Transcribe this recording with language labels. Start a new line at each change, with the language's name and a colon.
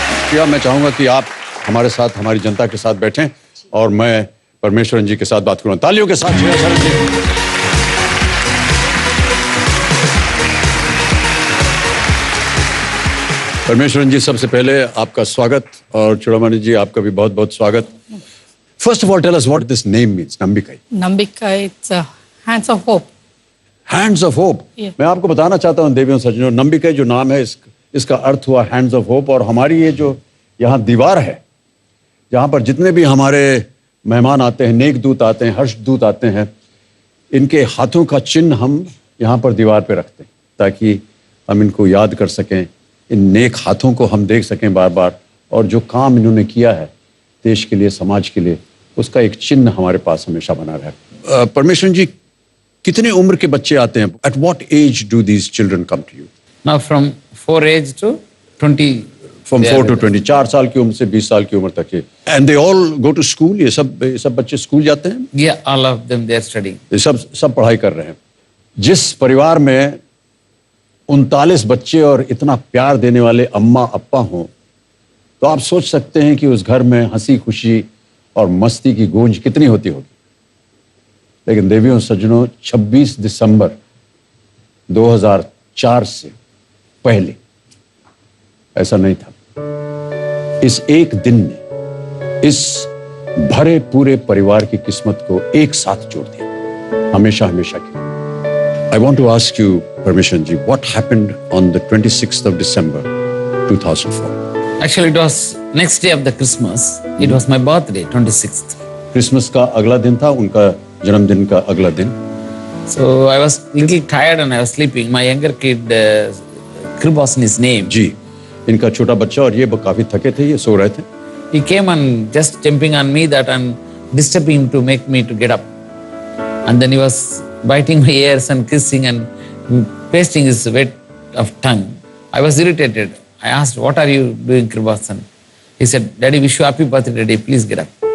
Hindi: क्या मैं चाहूंगा कि आप हमारे साथ, हमारी जनता के साथ बैठें और मैं परमेश्वरन जी के साथ बात करूं। तालियों के साथ शरण जी। परमेश्वरन जी, सबसे पहले आपका स्वागत और चूड़ामणि जी आपका भी बहुत बहुत स्वागत।
English: First of all, tell us what this name means, Nambikai. Nambikai, it's hands of hope. Hands of hope. Yeah.
Hindi: मैं आपको बताना चाहता हूँ देवियों सज्जनों, नंबिकई जो नाम है इसका अर्थ हुआ
English: Hands of hope.
Hindi: और हमारी ये जो यहाँ दीवार है, जहाँ पर जितने भी हमारे मेहमान आते हैं, नेक दूत आते हैं, हर्ष दूत आते हैं, इनके हाथों का चिन्ह हम यहाँ पर दीवार पे रखते हैं ताकि हम इनको याद कर सकें, इन नेक हाथों को हम देख सकें बार बार, और जो काम इन्होंने किया है देश के लिए, समाज के लिए, उसका एक चिन्ह हमारे पास हमेशा बना रहे। परमेश्वरन जी, कितने उम्र के बच्चे आते हैं?
English: At what age do these children come to you? Now from 4 age to 20. From 4 to 20,
Hindi: 4 साल की उम्र से 20 साल की उम्र तक के।
English: And they all go to school?
Hindi: ये सब बच्चे स्कूल जाते हैं?
English: Yeah, all of them they are studying.
Hindi: ये सब पढ़ाई कर रहे हैं। जिस परिवार में 39 बच्चे और इतना प्यार देने वाले अम्मा अप्पा हों, तो आप सोच सकते हैं कि उस घर में हंसी खुशी और मस्ती की गूंज कितनी होती होगी। लेकिन देवियों सज्जनों, 26 दिसंबर 2004 से पहले ऐसा नहीं था। इस एक दिन ने इस भरे पूरे परिवार की किस्मत को एक साथ जोड़ दिया, हमेशा हमेशा के।
English: I want to ask you, Parmeshwaran ji, what happened on the 26th of December 2004? Actually, it was next day of the Christmas. It was my birthday, 26th.
Hindi: Christmas का अगला दिन था, उनका जन्मदिन का अगला दिन।
English: So I was little tired and I was sleeping. My younger kid, Kribos in his name.
Hindi: जी, इनका छोटा बच्चा और ये काफी थके थे, ये सो रहे थे।
English: He came and just jumping on me that I'm disturbing him to make me to get up. And then he was biting my ears and kissing and pasting his wet of tongue. I was irritated. I asked, what are you doing, Kribos? He said, Daddy, wish you happy birthday, Daddy, please get up.